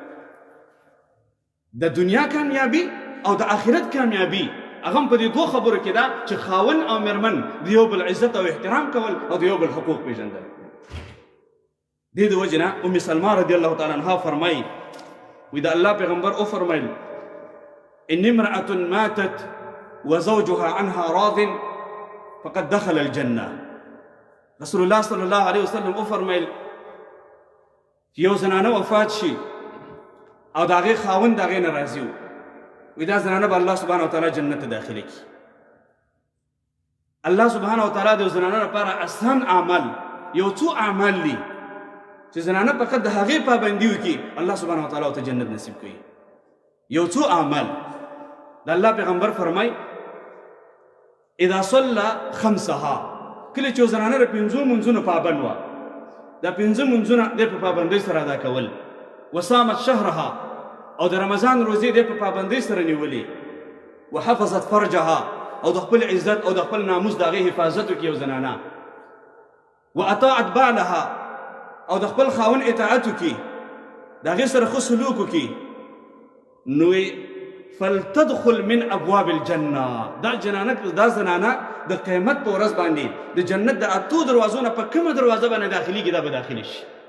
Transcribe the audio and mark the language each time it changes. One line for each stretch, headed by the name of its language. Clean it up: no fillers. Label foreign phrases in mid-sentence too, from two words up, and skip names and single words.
Pashto: د دنیا کامیابي او د آخرت کامیابي هغه هم په دې دوه خبرو کې ده چې خاون او مېرمن د یو بل عزت او احترام کول او د یو بل حقوق پېژندل دې د وجې نه ام سلمه
Arabic: رضی الله تعالی عنها
Pashto: فرمایي وی د الله پیغمبر وفرمایل
Arabic: ان امرأة ماتت وزوجها عنها راض فقد دخل الجنة
Pashto: رسول الله
Arabic: صلی الله علیه وسلم
Pashto: وفرمایل چې یو زنانه وفات شي او د هغې خاوند د هغې نه راضي و وی دا زنانه به
Arabic: الله سبحانه وتعالی
Pashto: جنت ته داخله کړي
Arabic: الله سبحانه وتعالی
Pashto: د یو زنانه لپاره آسان اعمال یو څو اعمال دي چې زنانه فقط د هغې پابندي وکړي
Arabic: الله سبحانه وتعالی
Pashto: ورته جنت نصیب کوي یو څو اعمال د الله پیغمبر فرمای
Arabic: اذا صلى خمسها
Pashto: کله چې زنانه د پنځو منځونو پابند وه دا پنځه منځونه د په پابندۍ سره ادا کول
Arabic: وصامت شهرها
Pashto: او د رمضان روزې د په پابندۍ سره نیولې
Arabic: وحفظت فرجها
Pashto: او د خپل عزت او د خپل ناموس د هغې حفاظت وکړي یو زنانه
Arabic: واطاعت بعلها
Pashto: او د خپل خاون اطاعت وکړي د هغې سره ښه سلوک وکړي نو
Arabic: فلتدخل من ابواب الجنه
Pashto: دا زنانه د قیامت په ورځ باندې د جنت د اتو دروازو نه په کومه دروازه باندې داخليږي دا به داخلي شي